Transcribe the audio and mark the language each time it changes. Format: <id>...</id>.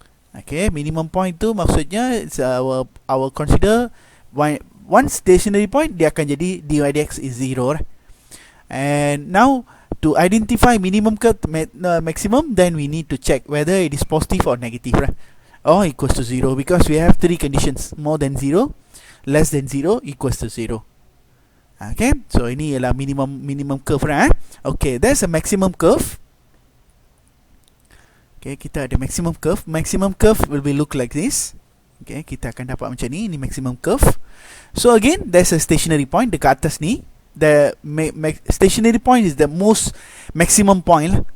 <en>Okay, minimum point</en> <ms>tu maksudnya</ms> <en>it's our consider one stationary point,</en> <ms>dia akan jadi</ms> <en>dy dx is 0, right? And now to identify minimum ke maximum, then we need to check whether it is positive or negative, right? Or equals to 0, because we have three conditions: more than 0, less than 0, equals to 0.</en> <ms>Okay, so ini ialah minimum curve, right?</ms> <en>Okay, there's a maximum curve. Okay,</en> <ms>kita ada</ms> <en>maximum curve. Maximum curve will be look like this.</en> <ms>Okay, kita akan dapat macam ni. Ini maximum curve.</ms> <en>So again, there's a stationary point</en> <ms>dekat atas ni.</ms> <en>The stationary point is the most maximum point.</en>